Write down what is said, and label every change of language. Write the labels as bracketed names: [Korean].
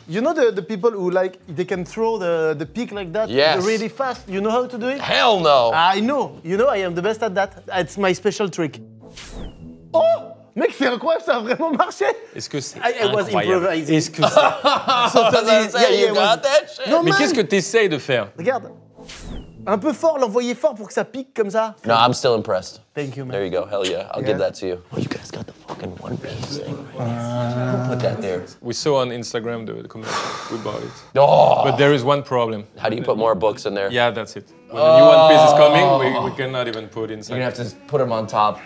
[English] You know the people who like, they can throw the pick like that really fast? You know how to do it? Hell no! I know. You know, I am the best at that. It's my special trick. Oh! [French] Mec, c'est incroyable, ça a vraiment marché! Est-ce que c'est incroyable? Est-ce que c'est... [English] You got that shit? No, [French] Mais [English] man. [French] qu'est-ce que t'essayes de faire? Regarde. Un peu fort, l'envoyer fort pour que ça pique comme ça. [English] No, I'm still impressed. Thank you, man. There you go. Hell yeah. I'll give that to you. Oh, you guys got the fucking One Piece thing. Don't put that there. We saw on Instagram the commercial. We bought it. Oh! But there is one problem. How do you put more books in there? Yeah, that's it. When the new One Piece is coming, we cannot even put inside. You're gonna have to put them on top.